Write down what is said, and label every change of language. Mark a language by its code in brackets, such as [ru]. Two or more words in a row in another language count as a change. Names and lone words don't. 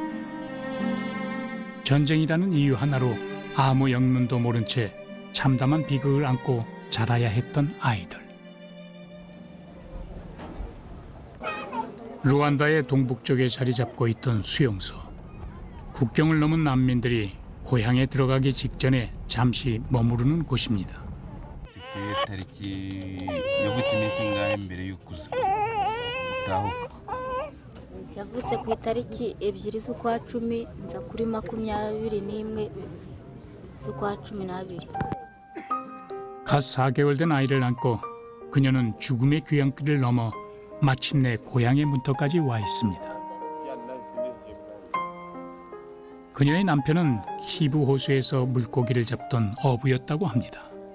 [ko] 전쟁이라는 이유 하나로 아무 영문도 모른 채 참담한 비극을 안고 자라야 했던 아이들. 루안다의 동북쪽에 자리 잡고 있던 수용소. 국경을 넘은 난민들이 고향에 들어가기 직전에 잠시 머무르는 곳입니다. [rw] yavutse ku itariki 2 z'ukwa 10 nza kuri 21 z'ukwa 12. [ko] 갓 4개월 된 아이를 안고 그녀는 죽음의 귀향길을 넘어 마침내 고향의 문턱까지 와 있습니다. 그녀의 남편은 키부 호수에서 물고기를 잡던 어부였다고 합니다.